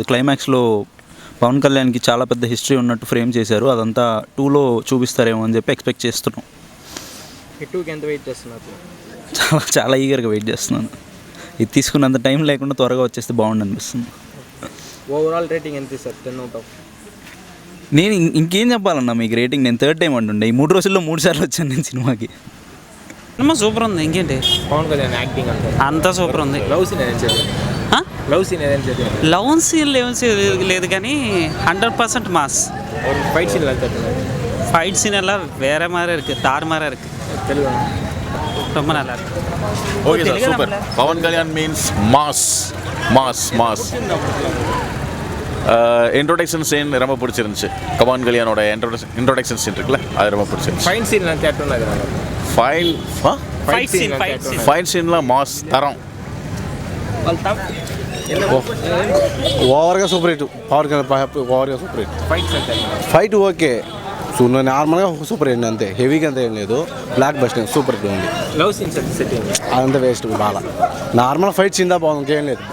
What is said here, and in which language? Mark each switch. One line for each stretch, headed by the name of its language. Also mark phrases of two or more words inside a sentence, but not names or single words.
Telugu: క్లైమాక్స్లో పవన్ కళ్యాణ్కి చాలా పెద్ద హిస్టరీ ఉన్నట్టు ఫ్రేమ్ చేశారు. అదంతా 2లో చూపిస్తారేమో అని చెప్పి ఎక్స్పెక్ట్ చేస్తున్నాం. 2కి ఎంత వెయిట్ చేస్తున్నారు? చాలా ఈగర్గా వెయిట్ చేస్తున్నాను. ఇది తీసుకున్నంత టైం లేకుండా త్వరగా వచ్చేస్తే బాగుండు అనిపిస్తుంది.
English: overall rating
Telugu: ఎంత సార్? 10
English: out of?
Telugu: నేను ఇంకేం చెప్పాలన్నా మీకు రేటింగ్. నేను 3rd టైం అంటుండే. ఈ 3 రోజుల్లో 3 సార్లు వచ్చాను నేను సినిమాకి. సినిమా సూపర్ ఉంది. ఇంకేంటి పవన్ కళ్యాణ్ యాక్టింగ్ అంతా సూపర్ ఉంది.
English: love scene
Telugu: లేదు కానీ 100% మాస్.
English: fight scene
Tamil: எல்லாம் வேற மாதிரி இருக்கு, தாறுமாறா இருக்கு. ரொம்ப நல்லா இருக்கு. ஓகே சார், சூப்பர். பவன் கல்யாண்
English: means mass. introduction scene
Tamil: ரொம்ப பிடிச்சிருந்துச்சு. பவன் கல்யாணோட
English: introduction scene
Tamil: இருக்குல்ல, அது ரொம்ப பிடிச்சிருந்துச்சு. ஃபைட் சீன்லாம் மாஸ் தரம்.
Telugu: ఓవర్గా
English: super hit.
Telugu: ఓవర్గా
English: super hit.
Telugu: ఫైట్ ఓకే, నార్మల్గా
English: super hit
Telugu: అంతే. హెవీగా అంతా ఏం లేదు.
English: black busting super hit
Telugu: ఉంది.
English: love scenes
Telugu: అదంతా వేస్ట్. బాగా
English: normal fight scene
Telugu: దా బాగుంది, ఇంకేం లేదు.